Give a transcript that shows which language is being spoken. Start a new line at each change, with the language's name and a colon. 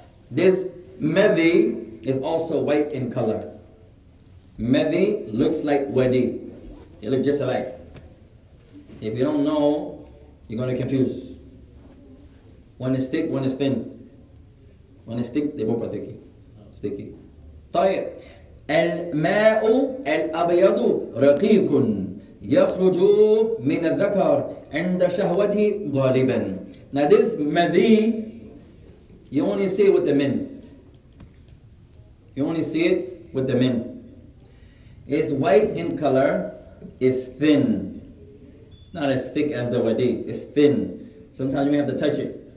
English: This مذي is also white in color. Madhi looks like wadi. They look just alike. If you don't know, you're going to confuse. One is thick, one is thin. One is thick, they both are sticky.
Arabic: طيب الماء الأبيض رقيق يخرج من الذكر عند شهوته غالبا.
English: Now this madhi, you only see it with the men. You only see it with the men. It's white in color, it's thin. It's not as thick as the wadi, it's thin. Sometimes you may have to touch it.